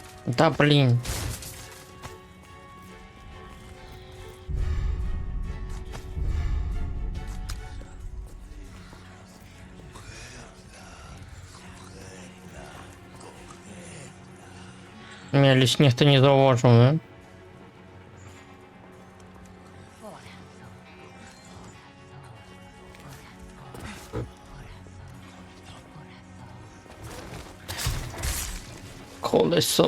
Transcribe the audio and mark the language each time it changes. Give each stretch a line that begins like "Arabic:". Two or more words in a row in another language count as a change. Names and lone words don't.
Russian: Да блин. Меня лишь
Ukrainian: ніхто не зауважив,
Russian: да? Колесо.